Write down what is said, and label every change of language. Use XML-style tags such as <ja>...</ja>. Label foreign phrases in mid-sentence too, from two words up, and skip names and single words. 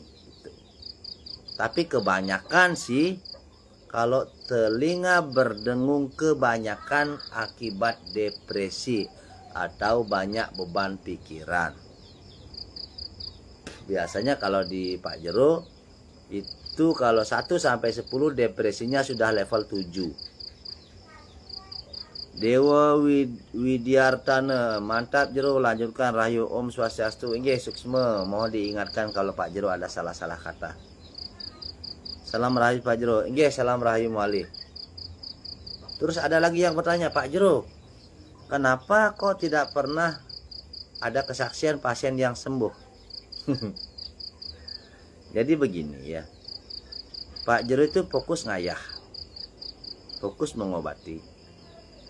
<id>Tapi kebanyakan sih, kalau telinga berdengung kebanyakan akibat depresi atau banyak beban pikiran. Biasanya kalau di Pak Jero itu kalau 1 sampai 10 depresinya sudah level 7. Dewa Widiartana, mantap Jero, lanjutkan</id> <ban>rahayu Om Swastiastu. Inggih suksma,</ban> <id>mohon diingatkan kalau Pak Jero ada salah-salah kata. Salam rahayu Pak Jero.</id> <ban>Inggih, salam rahayu</ban> <id>Muali. Terus ada lagi yang bertanya, Pak Jero, kenapa kok tidak pernah ada kesaksian pasien yang sembuh? Jadi begini ya, Pak Jero itu fokus ngayah, fokus mengobati.</id>